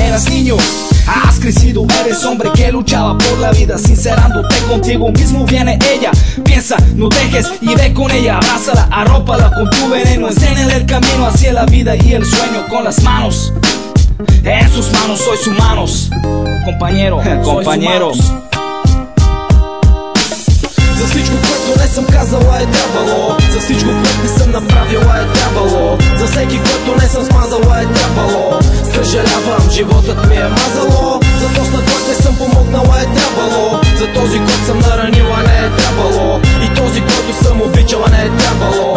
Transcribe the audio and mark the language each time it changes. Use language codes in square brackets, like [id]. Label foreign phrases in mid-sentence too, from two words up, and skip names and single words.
[es] Eras niño, has crecido, eres hombre que luchaba por la vida, sincerándote contigo mismo, viene ella, piensa, no dejes y ve con ella, abrázala, arrópala con tu veneno, enséñale el camino hacia la vida y el sueño con las manos. En sus manos sois humanos, compañero, compañeros. [bg] За всичко, което не съм казала е трябвало, за всичко, което не съм направила е трябвало, за всеки, който не съм смазала е трябвало. Съжалявам, животът ми е мазало, за този, на който не съм помогнала е трябвало, за този, който съм наранила не е трябвало, и този, който съм обичала не е трябвало.